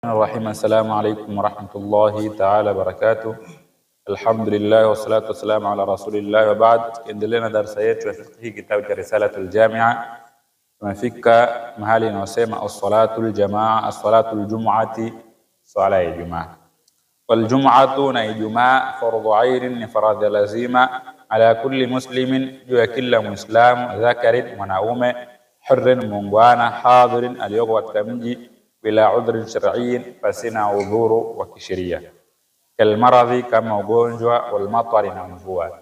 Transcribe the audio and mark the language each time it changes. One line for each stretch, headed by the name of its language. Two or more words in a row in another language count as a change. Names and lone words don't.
Arabic: الرحيم. السلام عليكم ورحمة الله تعالى وبركاته. الحمد لله والصلاة والسلام على رسول الله وبعد.
Swahili: Endelea darasa yetu ya fiqh kitabu cha Risalatul Jami'a. Tumefika mahali inasema
Arabic: الصلاة الجماعة، الصلاة الجمعة,
Swahili: swala ya Ijumaa.
Arabic: والجمعة
Swahili: na Ijumaa
Arabic: فرض عين,
Swahili: ni faradhi lazima
Arabic: على كل مسلم,
Swahili: juu ya kila muislamu, dhakarin mwanaume, hurrin muungwana, hadirin aliyoko katika mji,
Arabic: بلا عذر شرعي,
Swahili: pasina udhuru wa kisheria, kalmaradhi, kama ugonjwa,
Arabic: والمطر,
Swahili: na mvua.